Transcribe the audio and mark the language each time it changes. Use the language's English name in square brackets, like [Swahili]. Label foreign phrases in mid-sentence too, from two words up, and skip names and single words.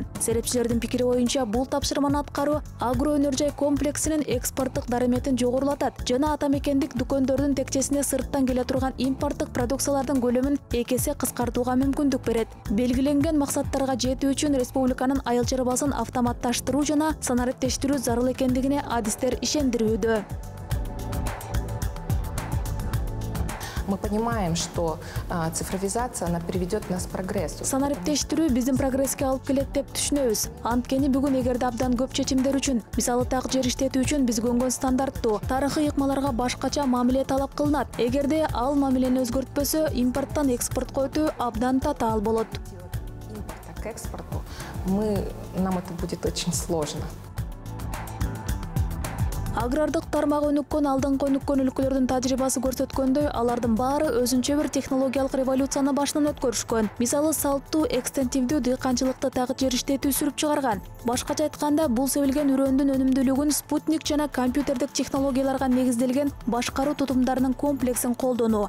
[Kyrgyz] Серепчилердин пикири боюнча бул тапшырманы аткаруу агро өнөр жай комплексинин экспорттук дарыметин жогорулатат жана ата мекендик дүкөндөрдүн текчесине сырттан келе турган импорттук продукциялардын көлөмүн 2 эсе кыскартууга мүмкүндүк берет. Белгиленген максаттарга жетүү үчүн республиканын айыл чарбасын автоматташтыруу жана санариптештирүү зарыл экендигине адистер ишендирүүдө. [Russian] Мы понимаем, что цифровизация она приведет нас к прогрессу. [Kyrgyz] Санариптештирүү биздин прогресске алып келет деп түшүнөбүз. Анткени бүгүн эгерде абдан көп чечимдер үчүн, мисалы так жер иштетүү үчүн биз көнгөн стандарттуу, тарыхый ыкмаларга башкача мамиле талап кылынат. Эгерде ал мамилени өзгөртпөсө, импорттон экспортко өтүү абдан татаал болот. [Russian] Импорта к экспорту нам это будет очень сложно. [Kyrgyz] Агрардык тармак өнүккөн алдыңкы өнүккөн өлкөлөрдүн тажрыйбасы көрсөткөндөй, алардын баары өзүнчө бир технологиялык революцияны башынан өткөрүшкөн. Мисалы, салттуу экстенсивдүү дыйканчылыкты так жер иштетүү сүрүп чыгарган. Башкача айтканда, бул себилген үрөндүн өнүмдүүлүгүн спутник жана компьютердик технологияларга негизделген башкаруу тутумдарынын комплексин колдонуу.